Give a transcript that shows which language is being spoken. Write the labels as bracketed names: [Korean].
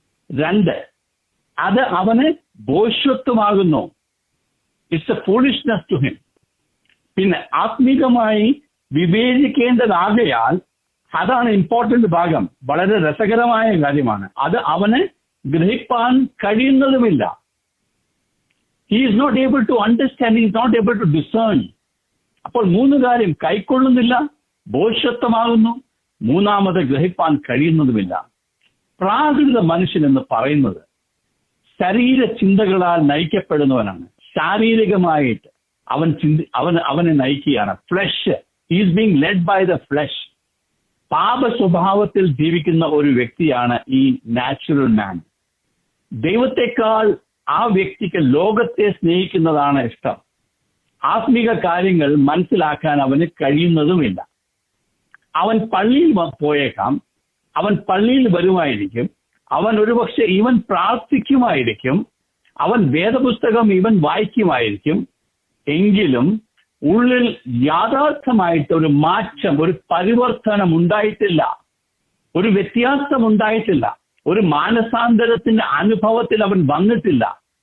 [Malayalam] 2, അത് അവന് ഭോഷ്വത്വമാകുന്നു. [English] It's a foolishness to him. [Malayalam] പിന്നെ ആത്മീകമായി വിവേചിക്കേണ്ടതാകയാൽ, അതാണ് ഇമ്പോർട്ടന്റ് ഭാഗം, വളരെ രസകരമായ കാര്യമാണ്, അത് അവന് ഗ്രഹിപ്പാൻ കഴിയുന്നതുമില്ല. [English] He is not able to understand, he is not able to discern. [Malayalam] അപ്പോൾ 3 കാര്യം: കൈക്കൊള്ളുന്നില്ല, ഭോഷ്വത്വമാകുന്നു, 3ാമത് ഗ്രഹിപ്പാൻ കഴിയുന്നതുമില്ല. പ്രാകൃത മനുഷ്യൻ എന്ന് പറയുന്നത് ശരീര ചിന്തകളാൽ നയിക്കപ്പെടുന്നവനാണ്. ശാരീരികമായിട്ട് അവനെ നയിക്കുകയാണ്. [English] Flesh, he is being led by the flesh. [Malayalam] പാപ സ്വഭാവത്തിൽ ജീവിക്കുന്ന ഒരു വ്യക്തിയാണ് ഈ നാച്ചുറൽ മാൻ. ദൈവത്തെക്കാൾ ആ വ്യക്തിക്ക് ലോകത്തെ സ്നേഹിക്കുന്നതാണ് ഇഷ്ടം. ആത്മീക കാര്യങ്ങൾ മനസ്സിലാക്കാൻ അവന് കഴിയുന്നതുമില്ല. അവൻ പള്ളിയിൽ പോയേക്കാം, അവൻ പള്ളിയിൽ വരുമായിരിക്കും, അവൻ ഒരുപക്ഷെ ഇവൻ പ്രാർത്ഥിക്കുമായിരിക്കും, അവൻ വേദപുസ്തകം ഇവൻ വായിക്കുമായിരിക്കും, എങ്കിലും ഉള്ളിൽ യാഥാർത്ഥമായിട്ട് ഒരു മാറ്റം, ഒരു പരിവർത്തനം ഉണ്ടായിട്ടില്ല, ഒരു വ്യത്യാസം ഉണ്ടായിട്ടില്ല, ഒരു മാനസാന്തരത്തിന്റെ അനുഭവത്തിൽ അവൻ വന്നിട്ടില്ല.